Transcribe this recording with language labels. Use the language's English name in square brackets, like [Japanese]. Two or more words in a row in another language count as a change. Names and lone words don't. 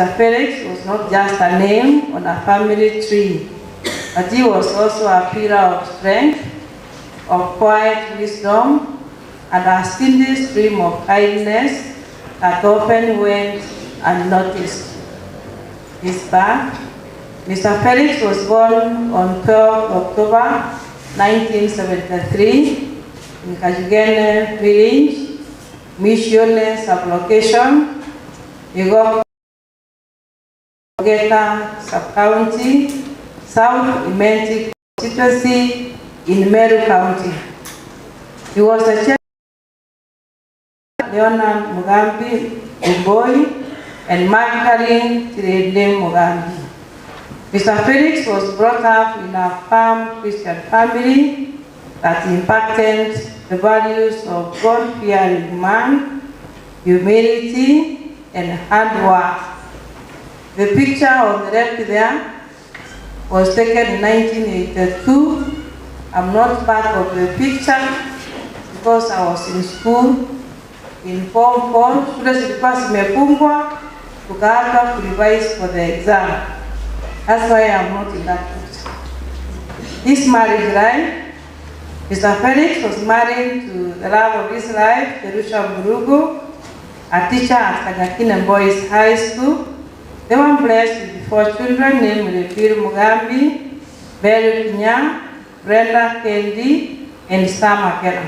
[English] Felix was not just a name on a family tree, but he was also a pillar of strength, of quiet wisdom, and a steady stream of kindness that often went unnoticed. His birth. Mr. Felix was born on 12 October 1973 in Kajugene village, Missione sublocation, Igogeta sub-county, South Imenti constituency in Meru County. He was the chairman of Leonard Mugambi Uboi and Magdalene Tirende Mugambi. Mr. Felix was brought up in a firm Christian family that impacted the values of God-fearing man, humility, and hard work. The picture on the left there was taken in 1982. I'm not part of the picture because I was in school in Form 4. [Swahili] Shule zilikuwa zimefungwa, tukaanza kurevise [English] for the exam. That's why I'm not in that picture. His marriage life, Mr. Felix was married to the love of his life, Jerusha Murugu, a teacher at Kanyakine Boys High School. They were blessed with 4 children named Refiru Mugambi, Beryl Kinya, Brenda Kendi, and Sam Akera.